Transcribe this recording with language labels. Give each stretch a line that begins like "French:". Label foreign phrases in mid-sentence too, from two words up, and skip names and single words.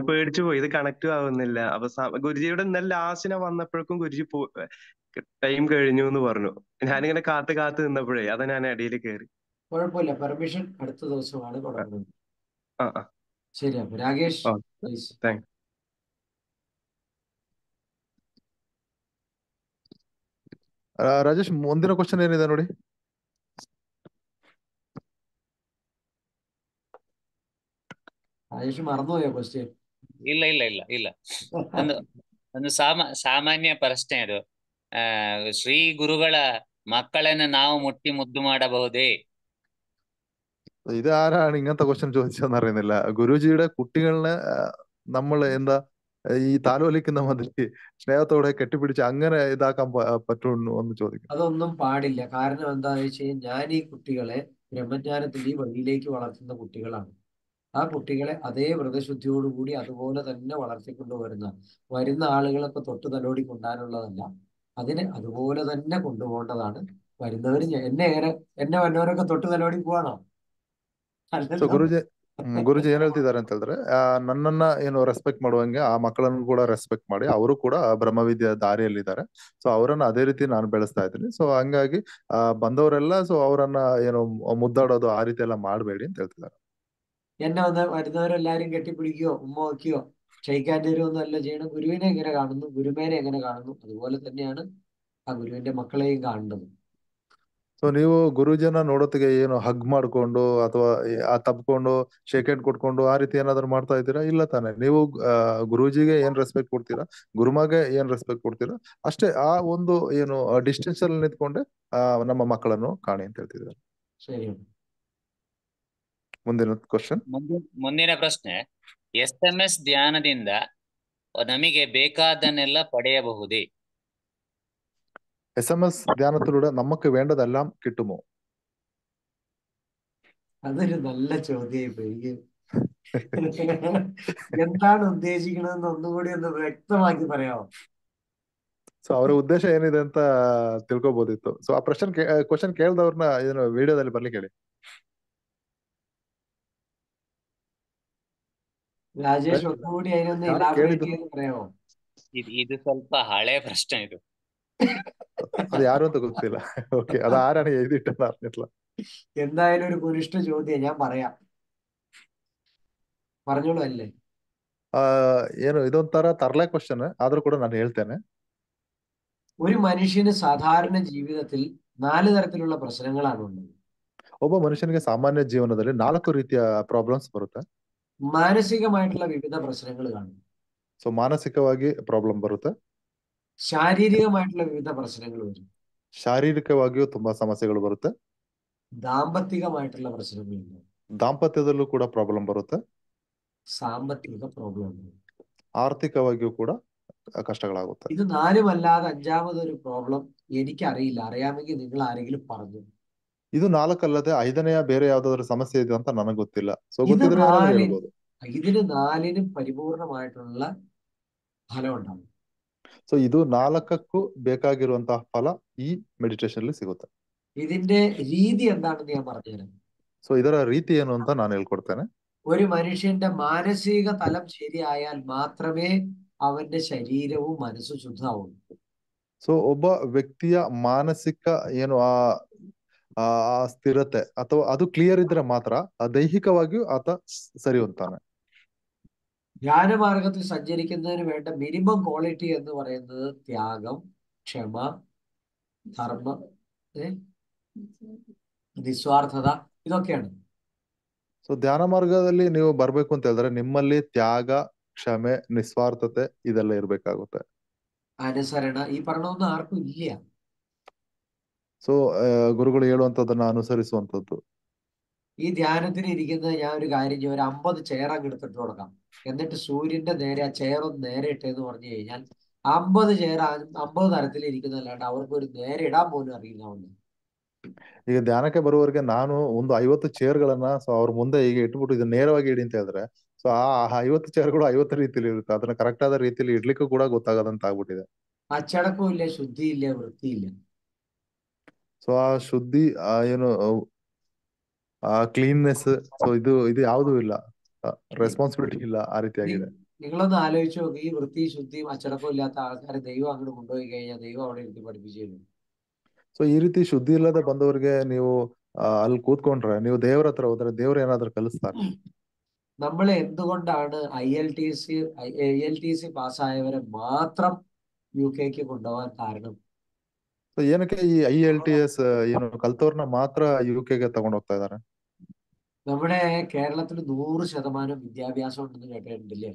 Malayalam: പേടിച്ചു പോയി, ഇത് കണക്റ്റും ആവുന്നില്ല. അപ്പൊ ഗുരുജിയുടെ ഇന്നലെ ലാസ്റ്റിനെ വന്നപ്പോഴേക്കും ഗുരുജി ടൈം കഴിഞ്ഞു എന്ന് പറഞ്ഞു. ഞാനിങ്ങനെ കാത്ത് കാത്ത് നിന്നപ്പോഴേ അതാ ഞാൻ ഇടയിൽ കയറി. കുഴപ്പമില്ല, പെർമിഷൻ അടുത്ത ദിവസമാണ് തുടങ്ങുന്നത്. ആ ശരി. അപ്പൊ രാകേഷ് പ്ലീസ്. താങ്ക്
Kannada: ರಾಜೇಶ್, ಮುಂದಿನ ಕ್ವಶನ್ ಏನಿದೆ ನೋಡಿ.
Malayalam: രാജേഷ് മറന്നുപോയോ ക്വസ്റ്റ്യൻ?
Kannada: ಇಲ್ಲ ಇಲ್ಲ ಇಲ್ಲ ಇಲ್ಲ ಒಂದು ಸಾಮಾನ್ಯ ಪ್ರಶ್ನೆ ಅದು. ಶ್ರೀ ಗುರುಗಳ മക്കളെന്ന് ನಾವು മുട്ടി മുദ്ദു ಮಾಡಬಹುದೇ?
Malayalam: ഇത് ആരാണ് ഇങ്ങനത്തെ ക്വസ്റ്റ്യൻ ചോദിച്ചതെന്ന് ഗുരുജിയുടെ കുട്ടികളെ നമ്മൾ എന്താ ഈ താലോലിക്കുന്ന മാതിരി സ്നേഹത്തോടെ കെട്ടിപ്പിടിച്ച് അങ്ങനെ ഇതാക്കാൻ പറ്റുമോ എന്ന് ചോദിക്കും. അതൊന്നും പാടില്ല. കാരണം എന്താണെന്ന് വെച്ച് കഴിഞ്ഞാൽ ഞാൻ ഈ കുട്ടികളെ ബ്രഹ്മജ്ഞാനത്തിന്റെ ഈ വഴിയിലേക്ക് വളർത്തുന്ന കുട്ടികളാണ്. ആ കുട്ടികളെ അതേ വ്രതശുദ്ധിയോടുകൂടി അതുപോലെ തന്നെ വരുന്ന ആളുകളൊക്കെ തൊട്ട് തലോടി കൊണ്ടാനുള്ളതല്ല. അതിനെ അതുപോലെ തന്നെ കൊണ്ടുപോകേണ്ടതാണ്. വരുന്നവര് എന്നെ വന്നവരൊക്കെ തൊട്ട് തലോടി പോവാണോ? ಸೊ അല്ലല്ലോ.
Kannada: ಗುರುಜಿ ಏನ್ ಹೇಳ್ತಿದ್ದಾರೆ ಅಂತ ಹೇಳಿದ್ರೆ ನನ್ನನ್ನ ರೆಸ್ಪೆಕ್ಟ್ ಮಾಡುವಂಗೆ ಆ ಮಕ್ಕಳನ್ನು ಕೂಡ ರೆಸ್ಪೆಕ್ಟ್ ಮಾಡಿ ಅವರು ಕೂಡ ಬ್ರಹ್ಮವಿದ್ಯಾ ದಾರಿಯಲ್ಲಿದ್ದಾರೆ. ಸೊ ಅವರನ್ನ ಅದೇ ರೀತಿ ನಾನು ಬೆಳೆಸ್ತಾ ಇದ್ದೀನಿ. ಸೊ ಹಂಗಾಗಿ ಬಂದವರೆಲ್ಲ ಸೊ ಅವರನ್ನ ಮುದ್ದಾಡೋದು ಆ ರೀತಿ ಎಲ್ಲ ಮಾಡಬೇಡಿ ಅಂತ ಹೇಳ್ತಿದ್ದಾರೆ.
Malayalam: എന്നെ വരുന്നവരെല്ലാരും കെട്ടിപ്പിടിക്കുകയോ ഉമ്മ വയ്ക്കുകയോ ക്ഷയിക്കാൻ തരുമൊന്നും അല്ല ചെയ്യണം. ഗുരുവിനെ എങ്ങനെ കാണുന്നു, ഗുരുമേനെ എങ്ങനെ കാണുന്നു, അതുപോലെ തന്നെയാണ് ആ ഗുരുവിന്റെ മക്കളെയും കാണേണ്ടത്.
Kannada: ಸೊ ನೀವು ಗುರುಜಿನ ನೋಡೋತ್ತಿಗೆ ಹಗ್ ಮಾಡ್ಕೊಂಡು ಅಥವಾ ತಪ್ಕೊಂಡು
English: shake hand
Kannada: ಕೊಟ್ಕೊಂಡು ಆ ರೀತಿ ಏನಾದ್ರು ಮಾಡ್ತಾ ಇದ್ದೀರಾ? ಇಲ್ಲ ತಾನೆ. ನೀವು ಗುರೂಜಿಗೆ ಏನ್ ರೆಸ್ಪೆಕ್ಟ್ ಕೊಡ್ತೀರಾ, ಗುರುಮಾಗೆ ಏನ್ ರೆಸ್ಪೆಕ್ಟ್ ಕೊಡ್ತೀರಾ ಅಷ್ಟೇ. ಆ ಒಂದು ಡಿಸ್ಟೆನ್ಸ್ ಅಲ್ಲಿ ನಿಂತ್ಕೊಂಡೆ ನಮ್ಮ ಮಕ್ಕಳನ್ನು ಕಾಣಿ ಅಂತ ಹೇಳ್ತಿದ್ದಾರೆ.
Malayalam: ശരി.
Kannada: ಮುಂದಿನ ಕ್ವಶನ್. ಮುಂದಿನ ಪ್ರಶ್ನೆ, SMS ಧ್ಯಾನದಿಂದ ನಮಗೆ ಬೇಕಾದನ್ನೆಲ್ಲ പടയಬಹುದೇ?
Malayalam: SMS ധ്യാനത്തിലൂടെ നമുക്ക് വേണ്ടതെല്ലാം കിട്ടുമോ? അതൊരു നല്ല ചോദ്യം. എന്താണ് ഉദ്ദേശിക്കണമെന്ന് ഒന്നുകൂടി ഒന്ന് വ്യക്തമാക്കി പറയാമോ?
Kannada: ಸೊ ಅವರ ಉದ್ದೇಶ ಏನಿದೆ ಅಂತ ತಿಳ್ಕೊಬೋದಿತ್ತು. ಸೊ ಆ ಕ್ವಶನ್ ಕೇಳ್ದವ್ರನ್ನ ವಿಡಿಯೋದಲ್ಲಿ ಬರ್ಲಿಕ್ಕೆ ಹೇಳಿ.
Malayalam: രാജേഷ് ഒന്നുകൂടി അതിനൊന്ന് ഇലാബറേറ്റ് ചെയ്ത് പറയാമോ?
Kannada: ಇದು ಸ್ವಲ್ಪ ಹಳೆ ಪ್ರಶ್ನೆ ಇದು. അത് ಯಾರು ಅಂತ ಗೊತ್ತಿಲ್ಲ.
Malayalam: ഓക്കെ, അത് ആരാണ് എഴുതിയിട്ടെന്ന് അറിഞ്ഞിട്ടില്ല. എന്തായാലും ഒരു കുനിഷ്ഠ ചോദ്യം, ഞാൻ പറയാം. പറഞ്ഞോളൂ അല്ലേ?
Kannada: ಇದೊಂಥರ ತರಲೆ ಕ್ವಶನ್ ಆದ್ರೂ ಕೂಡ ನಾನು ಹೇಳ್ತೇನೆ.
Malayalam: ഒരു മനുഷ്യന് സാധാരണ ജീവിതത്തിൽ 4 തരത്തിലുള്ള പ്രശ്നങ്ങളാണ് ഉള്ളത്.
Kannada: ಒಬ್ಬ ಮನುಷ್ಯನಿಗೆ ಸಾಮಾನ್ಯ ಜೀವನದಲ್ಲಿ 4 ರೀತಿಯ ಪ್ರಾಬ್ಲಮ್ಸ್ ಬರುತ್ತೆ.
Malayalam: മാനസികമായിട്ടുള്ള വിവിധ പ്രശ്നങ്ങൾ കാണും,
Kannada: ಸೊ ಮಾನಸಿಕವಾಗಿ ಪ್ರಾಬ್ಲಮ್ ಬರುತ್ತೆ,
Malayalam: ശാരീരികമായിട്ടുള്ള വിവിധ പ്രശ്നങ്ങൾ വരും,
Kannada: ಶಾರೀರಿಕವಾಗಿಯೂ ತುಂಬಾ ಸಮಸ್ಯೆಗಳು ಬರುತ್ತೆ,
Malayalam: ദാമ്പത്തികമായിട്ടുള്ള പ്രശ്നങ്ങളുണ്ട്,
Kannada: ದಾಂಪತ್ಯದಲ್ಲೂ ಕೂಡ ಪ್ರಾಬ್ಲಮ್ ಬರುತ್ತೆ,
Malayalam: സാമ്പത്തിക പ്രോബ്ലം ഉണ്ട്.
Kannada: ಆರ್ಥಿಕವಾಗಿಯೂ ಕೂಡ ಕಷ್ಟಗಳಾಗುತ್ತೆ.
Malayalam: ഇത് 4 അഞ്ചാമതൊരു പ്രോബ്ലം എനിക്കറിയില്ല, അറിയാമെങ്കിൽ നിങ്ങൾ ആരെങ്കിലും പറഞ്ഞു.
Kannada: ಇದು 4 ಅಲ್ಲದೆ 5ನೆಯ ಬೇರೆ ಯಾವ್ದಾದ್ರು ಸಮಸ್ಯೆ ಇದೆ ಅಂತ ನನಗೆ ಗೊತ್ತಿಲ್ಲ. ಸೊ
Malayalam: ഇത്
Kannada: ಗೊತ್ತಿದ್ರೆ ಯಾರಾದ್ರೂ 4 ಹೇಳ್ಬೋದು.
Malayalam: ഇതിന് 4നും പരിപൂർണമായിട്ടുള്ള ഫലം ഉണ്ടാവും.
Kannada: ಸೊ ಇದು 4ಕ್ಕೂ ಬೇಕಾಗಿರುವಂತಹ ಫಲ ಈ ಮೆಡಿಟೇಷನ್ ಅಲ್ಲಿ ಸಿಗುತ್ತೆ.
Malayalam: ഇതിന്റെ രീതി എന്താണെന്ന് ഞാൻ പറഞ്ഞുതരാം.
Kannada: ಸೊ ಇದರ ರೀತಿ ಏನು ಅಂತ ನಾನು ಹೇಳ್ಕೊಡ್ತೇನೆ.
Malayalam: ഒരു മനുഷ്യന്റെ മാനസിക തലം ശരിയായാൽ മാത്രമേ അവന്റെ ശരീരവും മനസ്സും ശുദ്ധമാവുള്ളൂ.
Kannada: ಸೊ ಒಬ್ಬ ವ್ಯಕ್ತಿಯ ಮಾನಸಿಕ ಏನು ಆ ಸ್ಥಿರತೆ ಅಥವಾ ಅದು ಕ್ಲಿಯರ್ ಇದ್ರೆ ಮಾತ್ರ ದೈಹಿಕವಾಗಿಯೂ ಆತ ಸರಿ ಹೊಂತಾನೆ.
Malayalam: ധ്യാന മാർഗത്തിൽ സഞ്ചരിക്കുന്നതിന് വേണ്ട
English: minimum quality
Malayalam: എന്ന് പറയുന്നത് ത്യാഗം, ക്ഷമ, ധർമ്മം, നിസ്വാർത്ഥത, ഇതൊക്കെയാണ്.
Kannada: ಸೊ ಧ್ಯಾನ ಮಾರ್ಗದಲ್ಲಿ ನೀವು ಬರ್ಬೇಕು ಅಂತ ಹೇಳಿದ್ರೆ ನಿಮ್ಮಲ್ಲಿ ತ್ಯಾಗ, ಕ್ಷಮೆ, ನಿಸ್ವಾರ್ಥತೆ ಇದೆಲ್ಲ ಇರ್ಬೇಕಾಗುತ್ತೆ.
Malayalam: അനുസരണ, ഈ പറഞ്ഞൊന്നും ആർക്കും ഇല്ല.
Kannada: ಸೊ ಗುರುಗಳು ಹೇಳುವಂತದನ್ನ ಅನುಸರಿಸುವಂತದ್ದು.
Malayalam: ഈ ധ്യാനത്തിന് ഇരിക്കുന്നത് ഞാൻ ഒരു കാര്യം ചെയ്യും, ഒരു 50 ചെയർ അങ്ങ് എടുത്തിട്ട് കൊടുക്കാം, എന്നിട്ട് സൂര്യന്റെ നേരെ ആ ചെയർ ഒന്ന് നേരെ ഇട്ടെന്ന് പറഞ്ഞു കഴിഞ്ഞാൽ 50 ചെയർ 50 തരത്തിൽ ഇരിക്കുന്നതല്ലാണ്ട് അവർക്ക് ഒരു നേരെ ഇടാൻ പോലും അറിയില്ല.
Kannada: ಈಗ ಧ್ಯಾನಕ್ಕೆ ಬರುವವರೆಗೆ ನಾನು ಒಂದು 50 ಚೇರ್ಗಳನ್ನ ಸೊ ಅವ್ರ ಮುಂದೆ ಈಗ ಇಟ್ಬಿಟ್ಟು ಇದನ್ನ ನೇರವಾಗಿ ಇಡಿ ಅಂತ ಹೇಳಿದ್ರೆ ಸೊ ಆ 50 ಚೇರ್ಗಳು 50 ರೀತಿಯಲ್ಲಿ ಇರುತ್ತೆ. ಅದನ್ನ ಕರೆಕ್ಟ್ ಆದ ರೀತಿಯಲ್ಲಿ ಇಡ್ಲಿಕ್ಕೂ ಕೂಡ ಗೊತ್ತಾಗದಂತ ಆಗ್ಬಿಟ್ಟಿದೆ.
Malayalam: അച്ചടക്കവും ഇല്ല, ശുദ്ധിയില്ല, വൃത്തിയില്ല.
Kannada: ಸೊ ಆ ಶುದ್ಧಿ ಏನು ಕ್ಲೀನ್ನೆಸ್ ಸೊ ಇದು ಯಾವುದೂ ಇಲ್ಲ, ರೆಸ್ಪಾನ್ಸಿಬಿಲಿಟಿ ಇಲ್ಲ, ಆ ರೀತಿಯಾಗಿದೆ.
Malayalam: നിങ്ങളൊന്ന് ആലോചിച്ച് നോക്കി, ഈ വൃത്തി ശുദ്ധിയും അച്ചടക്കവും ഇല്ലാത്ത ആൾക്കാരെ ദൈവം അങ്ങോട്ട് കൊണ്ടുപോയി കഴിഞ്ഞാൽ ദൈവം അവിടെ ഇരുത്തി പഠിപ്പിച്ചു.
Kannada: ಸೊ ಈ ರೀತಿ ಶುದ್ಧಿ ಇಲ್ಲದೆ ಬಂದವರಿಗೆ ನೀವು ಅಲ್ಲಿ ಕೂತ್ಕೊಂಡ್ರೆ ನೀವು ದೇವರ ಹತ್ರ ಹೋದ್ರೆ ದೇವ್ರು ಏನಾದ್ರೂ ಕಲಿಸ್ತಾರೆ.
Malayalam: നമ്മൾ എന്തുകൊണ്ടാണ് ILTC പാസ്സായവരെ മാത്രം UK കൊണ്ടുപോകാൻ കാരണം?
Kannada: ಸೊ ಏನಕ್ಕೆ ಈ IELTS ಏನು ಕಲ್ತವ್ರನ್ನ ಮಾತ್ರ UK ಗೆ ತಗೊಂಡ್ ಹೋಗ್ತಾ ಇದಾರೆ?
Malayalam: നമ്മുടെ കേരളത്തിൽ 100% വിദ്യാഭ്യാസം ഉണ്ടെന്ന് കേട്ടിട്ടില്ലേ?